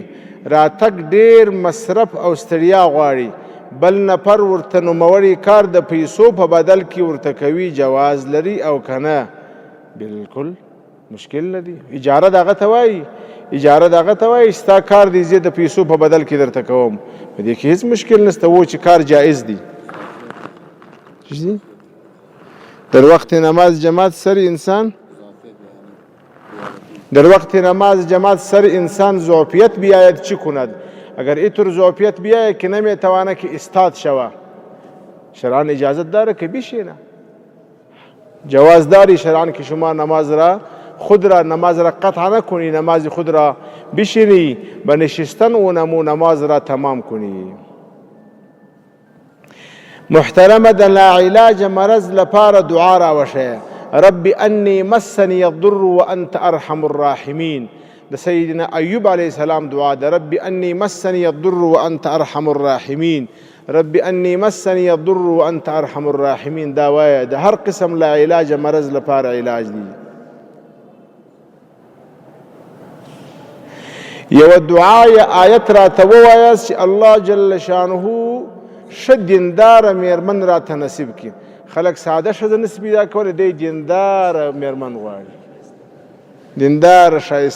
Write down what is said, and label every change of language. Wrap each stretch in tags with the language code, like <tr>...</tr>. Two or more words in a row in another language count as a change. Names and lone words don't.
<ps>راتګ ډیر مصرف او ستړیا غواړي بل نفر ورته نوموړی کار د پیسو په بدل کې ورته کوي جواز لري او که نه بالکل مشکل نه دی اجاره دغه ته وایي اجاره دغه ته وایي ستا کار دی زه د پیسو په بدل کې درته کوم په دې کې هیڅ مشکل نشته و چې کار جایز دی</ps> <fa>در وقت نماز جماعت سر انسان در وقت نماز جماعت سر انسان ظرفیت بیاید چی کند اگر اینطور ظرفیت بیاید که نمیتواند که استاد شود شرعاً اجازت داره که بشینه جواز داری شرعاً که شما نماز را خود را نماز را قطع نکنی نماز خود را بشینی به نشستن و نماز را تمام کنی</fa> <ps>محترمه د لاعلاج مرض لپاره دعا راوښیه</ps> <ar>رب انی مسنی الضر وانت ارحم الراحمین</ar> <ps>د سیدنا ایوب علیه السلام دعا ده،</ps> <ar>رب انی مسنی الضر وانت ارحم الراحمین، رب انی مسنی الضر وانت ارحم الراحمین.</ar> <ps>دا وایه د هر قسم لا علاج مرض لپاره علاج دی. یو دعا یا آیت راته ووایاست چې الله جل شانه ښه دینداره میرمن راته نصیب کړي. خلک ساده ښځه نصیب پیدا کولی، دی دینداره میرمن غواړي، دینداره ښایسته.</ps>